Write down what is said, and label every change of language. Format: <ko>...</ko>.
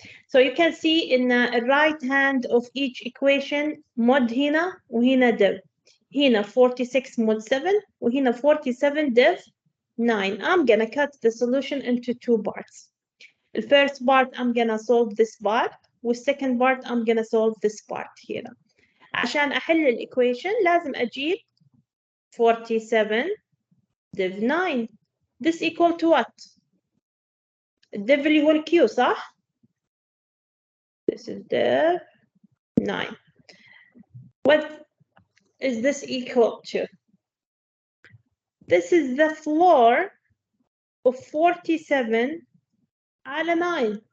<en>So you can see in the right hand of each equation mod</en> <ar>هنا وهنا</ar> <en>div.</en> <ar>هنا 46 mod 7 وهنا 47 div 9.</ar> <en>I'm gonna cut the solution into two parts. The first part I'm gonna solve this part, والsecond part I'm gonna solve this part هنا.</en> <ar>عشان أحل الإيكويشن لازم أجيب 47 div 9.</ar> <en>This equal to what?</en> <ar>الdiv اللي هو الQ صح؟</ar> <en>This is div 9. What is this equal to? This is the floor of 47 على 9.</en>